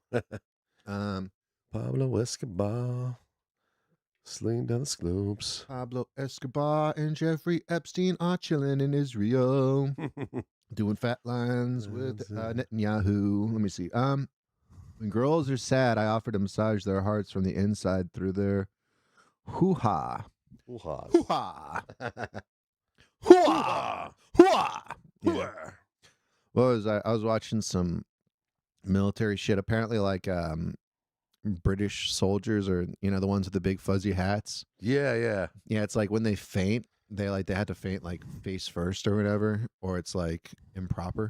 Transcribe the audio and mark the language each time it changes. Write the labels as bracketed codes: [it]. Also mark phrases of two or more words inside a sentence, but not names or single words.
[en] Pablo Escobar. Sling down the slopes. Pablo Escobar and Jeffrey Epstein are chilling in Israel, doing fat lines with Netanyahu. Let me see. When girls are sad, I offer to massage their hearts from the inside through their hoo-ha. Hoo-ha. Hoo-ha. Hoo-ha. Hoo-ha. Yeah. What was I was watching some military shit. Apparently, like British soldiers or the ones with the big fuzzy hats. Yeah, yeah. Yeah, it's like when they faint, they had to faint like face first or whatever, or it's like improper.